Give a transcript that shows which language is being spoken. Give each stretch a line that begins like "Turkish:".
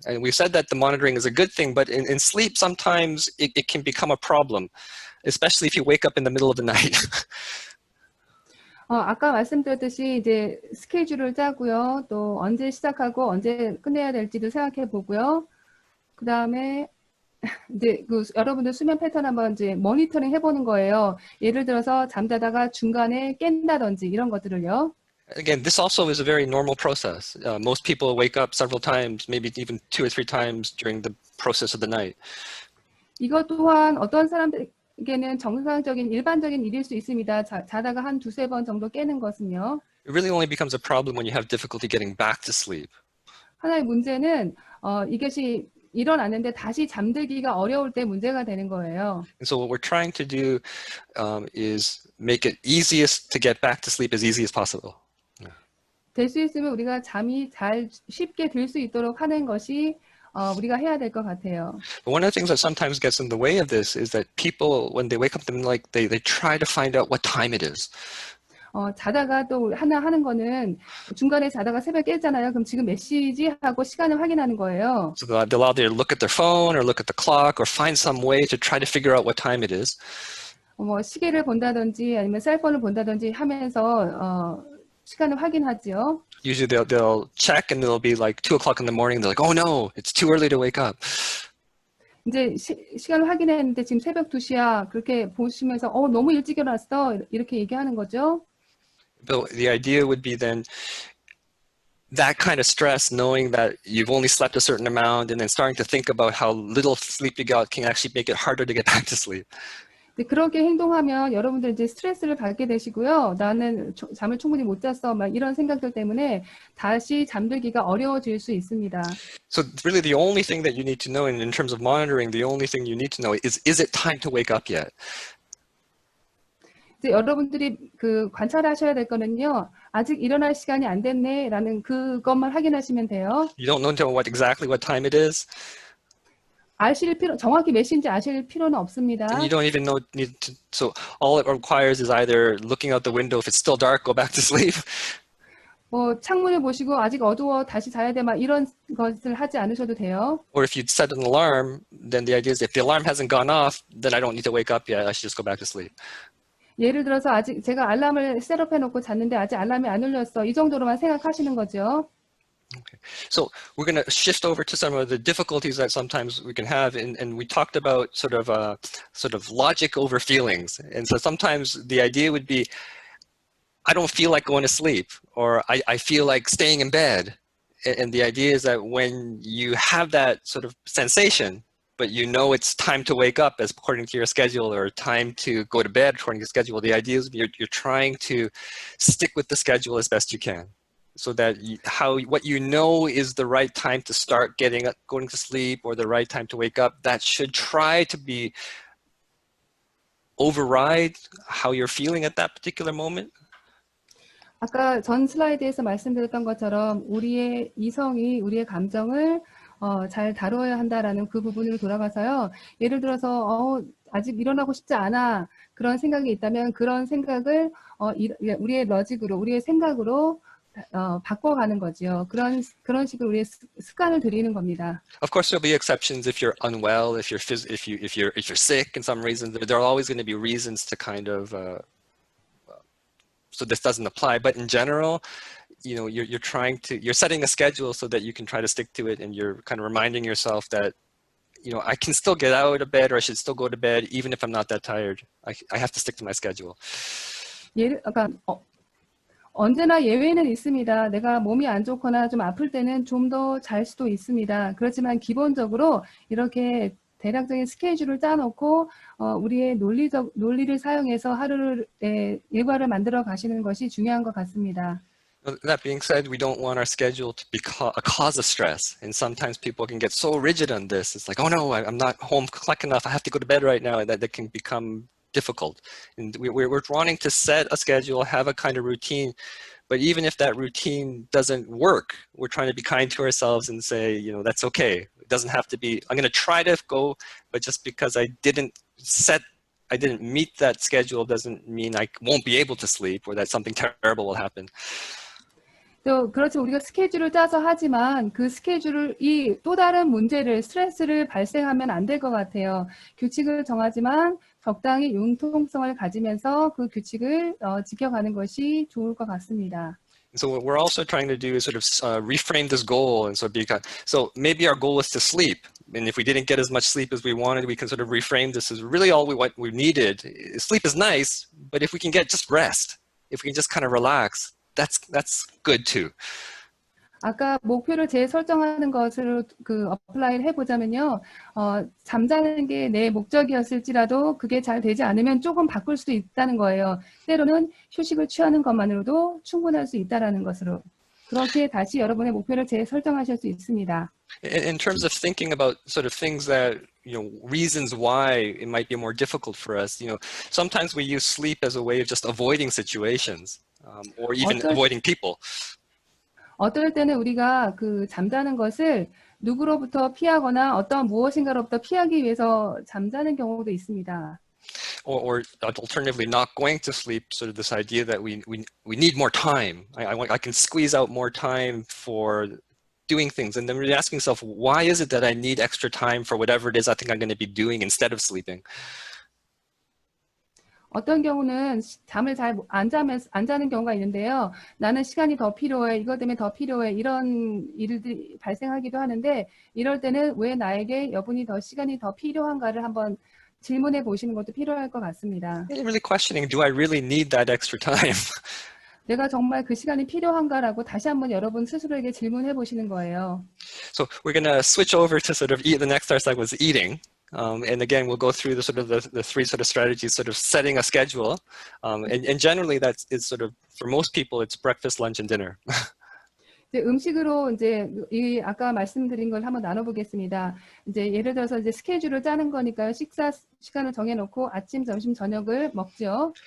English: And we said that the monitoring is a good thing, but in sleep sometimes it can become a problem, especially if you wake up in the middle of the night.
Korean: 아까 말씀드렸듯이 이제 스케줄을 짜고요. 또 언제 시작하고 언제 끝내야 될지도 생각해 보고요. 그 다음에 이제 여러분들 수면 패턴 한번 이제 모니터링 해보는 거예요. 예를 들어서 잠자다가 중간에 깬다든지 이런 것들을요.
English: Again, this also is a very normal process. Most people wake up several times, maybe even 2 or 3 times during the process of the night.
Korean: 이것 또한 어떤 사람들에게는 정상적인 일반적인 일일 수 있습니다. 자다가 한 2-3번 정도 깨는 것은요.
English: It really only becomes a problem when you have difficulty getting back to sleep.
Korean: 하나의 문제는 이것이 일어났는데 다시 잠들기가 어려울 때 문제가 되는 거예요.
English: And so what we're trying to do is make it easiest to get back to sleep as easy as possible.
Korean: 될 수 있으면 우리가 잠이 쉽게 들 수 있도록 하는 것이 우리가 해야 될 것 같아요.
English: But one of the things that sometimes gets in the way of this is that people, when they wake up, they try to find out what time it is.
Korean: 자다가 또 하나 하는 거는 중간에 자다가 새벽에 깼잖아요. 그럼 지금 몇 시지 하고 시간을 확인하는 거예요.
English: So they'll either look at their phone or look at the clock or find some way to try to figure out what time it is.
Korean: 뭐 시계를 본다든지 아니면 셀폰을 본다든지 하면서 시간을 확인하지요.
English: Usually they'll check and it'll be like 2 o'clock in the morning. They're like, oh no, it's too early to wake up.
Korean: 이제 시간을 확인했는데 지금 새벽 2시야. 그렇게 보시면서 너무 일찍 일어났어. 이렇게 얘기하는 거죠.
English: But the idea would be then that kind of stress, knowing that you've only slept a certain amount and then starting to think about how little sleep you got can actually make it harder to get back to sleep.
Korean: 네, 그렇게 행동하면 여러분들 이제 스트레스를 받게 되시고요. 나는 잠을 충분히 못 잤어. 막 이런 생각들 때문에 다시 잠들기가 어려워질 수 있습니다.
English: So really the only thing that you need to know in terms of monitoring, the only thing you need to know is it time to wake up yet?
Korean: 이제 여러분들이 그 관찰하셔야 될 거는요. 아직 일어날 시간이 안 됐네라는 그것만 확인하시면 돼요.
English: You don't know until exactly what time it is.
Korean: 정확히 몇 시인지 아실 필요는 없습니다.
English: And you don't even need to, so all it requires is either looking out the window, if it's still dark, go back to sleep.
Korean: 뭐 창문을 보시고 아직 어두워 다시 자야 돼 막 이런 것을 하지 않으셔도 돼요.
English: Or if you'd set an alarm, then the idea is if the alarm hasn't gone off, then I don't need to wake up yet. I should just go back to sleep.
Korean: 예를 들어서 아직 제가 알람을 셋업해 놓고 잤는데 아직 알람이 안 울렸어. 이 정도로만 생각하시는 거죠.
English: Okay. So we're going to shift over to some of the difficulties that sometimes we can have, and we talked about sort of logic over feelings. And so sometimes the idea would be, I don't feel like going to sleep, or I feel like staying in bed. And the idea is that when you have that sort of sensation, but you know it's time to wake up as according to your schedule, or time to go to bed according to your schedule, the idea is you're trying to stick with the schedule as best you can. So that what you know is the right time to start going to sleep, or the right time to wake up, that should try to be override how you're feeling at that particular moment.
Korean: 아까 전 슬라이드에서 말씀드렸던 것처럼 우리의 이성이 우리의 감정을 잘 다뤄야 한다라는 그 부분으로 돌아가서요. 예를 들어서 아직 일어나고 싶지 않아 그런 생각이 있다면 그런 생각을 우리의 러직으로 우리의 생각으로 바꿔가는 거죠. 그런 식으로 우리의 습관을 들이는 겁니다.
English: Of course, there'll be exceptions if you're unwell, if you're sick in some reason. There are always going to be reasons to kind of so this doesn't apply. But in general, you know, you're setting a schedule so that you can try to stick to it, and you're kind of reminding yourself that, you know, I can still get out of bed, or I should still go to bed even if I'm not that tired. I have to stick to my schedule.
Korean: 언제나 예외는 있습니다. 내가 몸이 안 좋거나 좀 아플 때는 좀 더 잘 수도 있습니다. 그렇지만 기본적으로 이렇게 대략적인 스케줄을 짜놓고 우리의 논리를 사용해서 하루의 일과를 만들어 가시는 것이 중요한 것 같습니다.
English: That being said, we don't want our schedule to be a cause of stress. And sometimes people can get so rigid on this. It's like, oh no, I'm not home quick enough. I have to go to bed right now. And that can become difficult. And we're wanting to set a schedule, have a kind of routine. But even if that routine doesn't work, we're trying to be kind to ourselves and say, you know, that's okay. It doesn't have to be, I'm going to try to go, but just because I didn't meet that schedule doesn't mean I won't be able to sleep, or that something terrible will happen.
Korean: 또 그렇죠. 우리가 스케줄을 짜서 하지만 그 스케줄이 또 다른 문제를 스트레스를 발생하면 안 될 것 같아요. 규칙을 정하지만 적당히 융통성을 가지면서 그 규칙을 지켜가는 것이 좋을 것 같습니다.
English: So what we're also trying to do is sort of reframe this goal, and so maybe our goal is to sleep, and if we didn't get as much sleep as we wanted, we can sort of reframe this as really what we needed. Sleep is nice, but if we can get just rest, if we can just kind of relax, that's good too.
Korean: 아까 목표를 재설정하는 것을 어플라이를 해보자면요. 잠자는 게 내 목적이었을지라도 그게 잘 되지 않으면 조금 바꿀 수도 있다는 거예요. 때로는 휴식을 취하는 것만으로도 충분할 수 있다는 것으로. 그렇게 다시 여러분의 목표를 재설정하실 수 있습니다.
English: In terms of thinking about sort of things that, you know, reasons why it might be more difficult for us, you know, sometimes we use sleep as a way of just avoiding situations, or even avoiding people.
Korean: 어떨 때는 우리가 잠자는 것을 누구로부터 피하거나 어떤 무엇인가로부터 피하기 위해서 잠자는 경우도 있습니다.
English: Or alternatively, not going to sleep, sort of this idea that we need more time. I can squeeze out more time for doing things, and then really asking yourself, why is it that I need extra time for whatever it is I think I'm going to be doing instead of sleeping?
Korean: 어떤 경우는 잠을 잘 안 자는 경우가 있는데요. 나는 시간이 더 필요해, 이것 때문에 더 필요해, 이런 일들이 발생하기도 하는데, 이럴 때는 왜 나에게 시간이 더 필요한가를 한번 질문해 보시는 것도 필요할 것 같습니다.
English: Really questioning, do I really need that extra time?
Korean: 내가 정말 그 시간이 필요한가라고 다시 한번 여러분 스스로에게 질문해 보시는 거예요.
English: So we're going to switch over to sort of eat. The next start was eating. And again, we'll go through the sort of the three sort of strategies, sort of setting a schedule. And generally that is sort of, for most people, it's breakfast, lunch, and dinner.
Korean: 이제 음식으로 이제 이 아까 말씀드린 걸 한번 나눠보겠습니다. 이제 예를 들어서 이제 스케줄을 짜는 거니까요. 식사 시간을 정해놓고 아침, 점심, 저녁을 먹죠.